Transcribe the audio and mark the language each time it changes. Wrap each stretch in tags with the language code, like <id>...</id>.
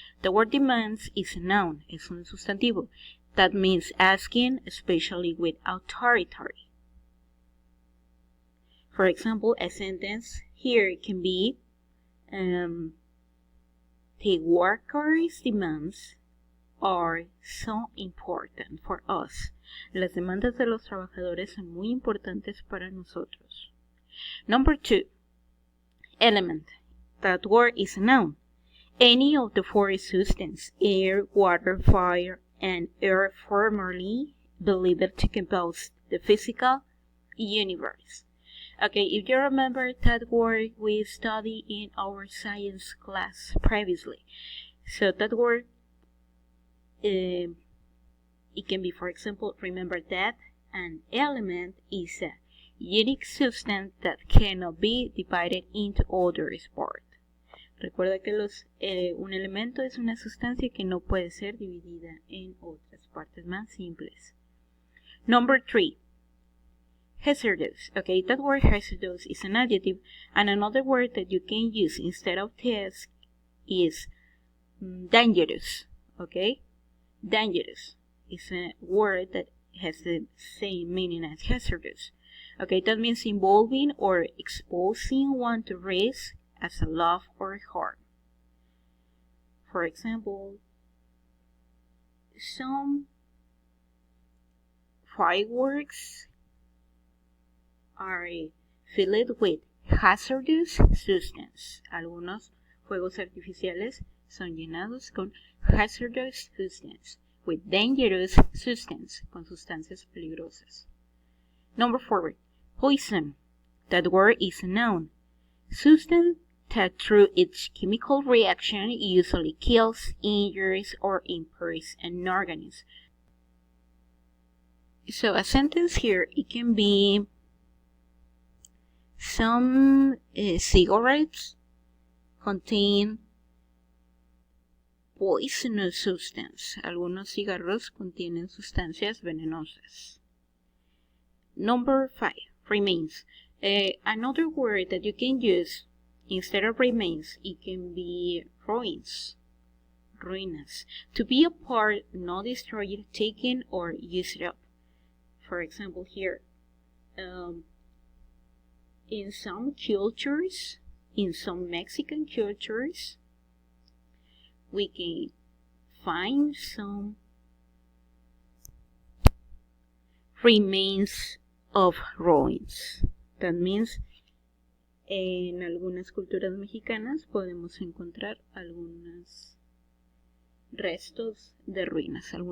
<en>The word demands is a noun,</en> <es>es un sustantivo.</es> <en>That means asking, especially with authority. For example, a sentence here can be the workers' demands are so important for us.</en> <es>Las demandas de los trabajadores son muy importantes para nosotros.</es> <en>Number 2, element. That word is a noun. Any of the four substances, air, water, fire, and earth, formerly believed to compose the physical universe. Okay, if you remember that word we studied in our science class previously. So that word it can be, for example, remember that an element is a unique substance that cannot be divided into other parts.</en> <es>Recuerda que un elemento es una sustancia que no puede ser dividida en otras partes más simples.</es> <en>Number 3, hazardous. Okay, that word hazardous is an adjective, and another word that you can use instead of task is dangerous. Okay? Dangerous is a word that has the same meaning as hazardous. Okay, that means involving or exposing one to risk as a loss or harm. For example, some fireworks are filled with hazardous substance.</en> <es>Algunos fuegos artificiales son llenados con</es> <en>hazardous substance, with dangerous substance,</en> <es>con sustancias peligrosas.</es> <en>Number 4, poison. That word is a noun. Substance that through its chemical reaction usually kills, injures, or impairs an organism. So a sentence here, it can be some cigarettes contain poisonous substance.</en> <es>Algunos cigarros contienen sustancias venenosas.</es> <en>Number 5, remains. Another word that you can use instead of remains, it can be ruins. Ruinas. To be apart, not destroyed, taken, or used up. For example, here, in some cultures, in some Mexican cultures, we can find some remains of ruins. That means,</en> <es>en algunas culturas mexicanas podemos encontrar algunos restos de ruinas.</es>